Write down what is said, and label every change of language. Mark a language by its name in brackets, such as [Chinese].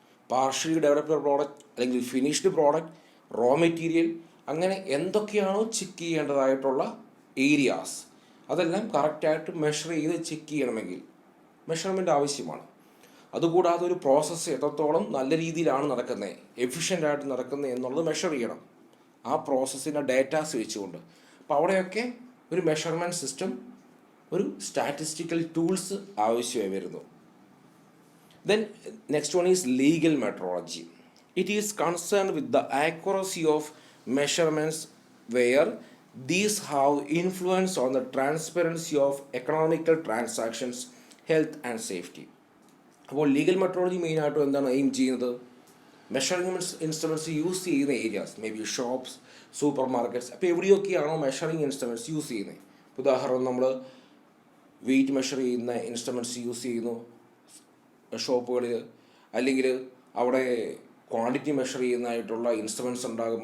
[Malayalam] Partially developed product അല്ലെങ്കിൽ finished product, raw material, അങ്ങനെ എന്തൊക്കെയാണോ ചെക്ക് ചെയ്യേണ്ടതായിട്ടുള്ള ഏരിയാസ് അതെല്ലാം കറക്റ്റായിട്ട് മെഷർ ചെയ്ത് ചെക്ക് ചെയ്യണമെങ്കിൽ മെഷർമെൻറ്റ് ആവശ്യമാണ്. അതുകൂടാതെ ഒരു പ്രോസസ്സ് എത്രത്തോളം നല്ല രീതിയിലാണ് നടക്കുന്നത്, എഫിഷ്യൻ്റായിട്ട് നടക്കുന്നത് എന്നുള്ളത് മെഷർ ചെയ്യണം ആ പ്രോസസ്സിൻ്റെ ഡേറ്റാസ് വെച്ചുകൊണ്ട്. അപ്പോൾ അവിടെയൊക്കെ ഒരു മെഷർമെൻറ്റ് സിസ്റ്റം ഒരു സ്റ്റാറ്റിസ്റ്റിക്കൽ ടൂൾസ് ആവശ്യമായി വരുന്നു. [English] Then next one is legal metrology. It is concerned with the accuracy of measurements where these have influence on the transparency of economical transactions, health and safety. [Malayalam] അപ്പോൾ legal metrology മെയിനായിട്ടും എന്താണ് aim ചെയ്യുന്നത്? Measuring instruments use ചെയ്യുന്ന areas, may be shops, super markets. അപ്പോൾ എവിടെയൊക്കെയാണോ measuring instruments use ചെയ്യുന്നത്? ഉദാഹരണം, നമ്മൾ wait measure ചെയ്യുന്ന ഇൻസ്ട്രുമെൻറ്റ്സ് യൂസ് ചെയ്യുന്നു ഷോപ്പുകളിൽ, അല്ലെങ്കിൽ അവിടെ ക്വാണ്ടിറ്റി മെഷർ ചെയ്യുന്നതായിട്ടുള്ള ഇൻസ്ട്രുമെൻറ്റ്സ് ഉണ്ടാകും.